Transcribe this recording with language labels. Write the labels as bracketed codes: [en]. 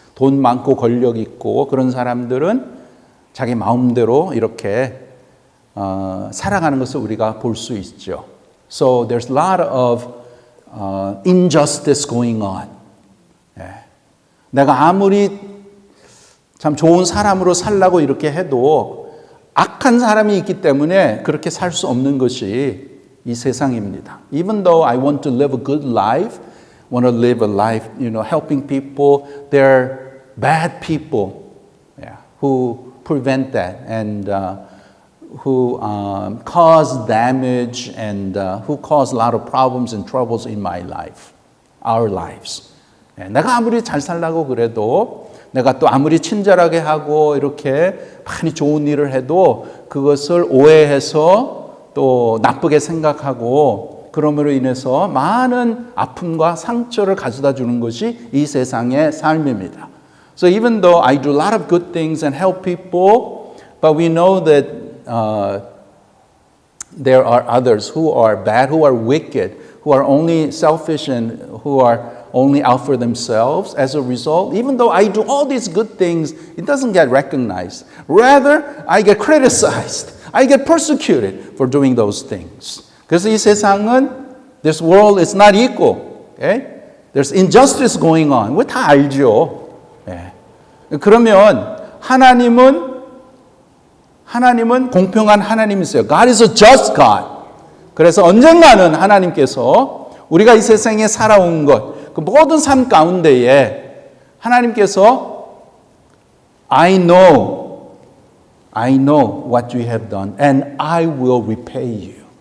[ko] 돈 많고 권력 있고 그런 사람들은 자기 마음대로 이렇게 살아가는 것을 우리가 볼 수 있죠. [en] So there's a lot of injustice going on. [ko] 내가 아무리 참 좋은 사람으로 살라고 이렇게 해도 악한 사람이 있기 때문에 그렇게 살 수 없는 것이 이 세상입니다. [en] Even though I want to live a good life, want to live a life, helping people, there are bad people who prevent that and who cause damage and who cause a lot of problems and troubles in my life, our lives. [ko] 내가 아무리 잘 살라고 그래도 내가 또 아무리 친절하게 하고 이렇게 많이 좋은 일을 해도 그것을 오해해서 또 나쁘게 생각하고 그럼으로 인해서 많은 아픔과 상처를 가져다 주는 것이 이 세상의 삶입니다. [en] So even though I do a lot of good things and help people, but we know that there are others who are bad, who are wicked, who are only selfish and who are only out for themselves. As a result, even though I do all these good things, it doesn't get recognized. Rather, I get criticized. I get persecuted for doing those things. [ko] 그래서 이 세상은 [en] this world is not equal. Okay? There's injustice going on. [ko] 우리 다 알죠. 그러면 하나님은 공평한 하나님이세요. [en] God is a just God. [ko] 그래서 언젠가는 하나님께서 우리가 이 세상에 살아온 것, 그 모든 삶 가운데에 하나님께서 [en] I know what you have done and I will repay you.